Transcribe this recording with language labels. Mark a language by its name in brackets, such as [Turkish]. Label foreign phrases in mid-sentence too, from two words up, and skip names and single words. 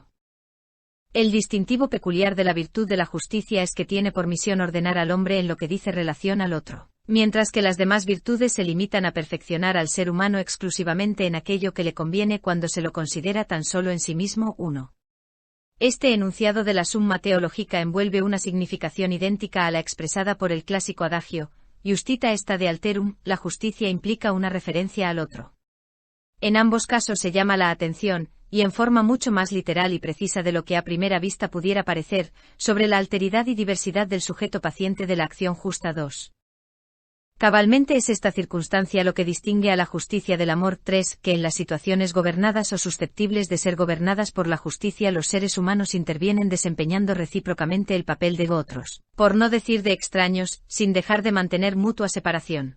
[Spanish] El distintivo peculiar de la virtud de la justicia es que tiene por misión ordenar al hombre en lo que dice relación al otro. Mientras que las demás virtudes se limitan a perfeccionar al ser humano exclusivamente en aquello que le conviene cuando se lo considera tan solo en sí mismo uno. Este enunciado de la Summa Theologica envuelve una significación idéntica a la expresada por el clásico adagio, [Latin] Justita est ad alterum, [Spanish] la justicia implica una referencia al otro. En ambos casos se llama la atención, y en forma mucho más literal y precisa de lo que a primera vista pudiera parecer, sobre la alteridad y diversidad del sujeto paciente de la acción justa 2. Cabalmente es esta circunstancia lo que distingue a la justicia del amor 3, que en las situaciones gobernadas o susceptibles de ser gobernadas por la justicia los seres humanos intervienen desempeñando recíprocamente el papel de otros, por no decir de extraños, sin dejar de mantener mutua separación.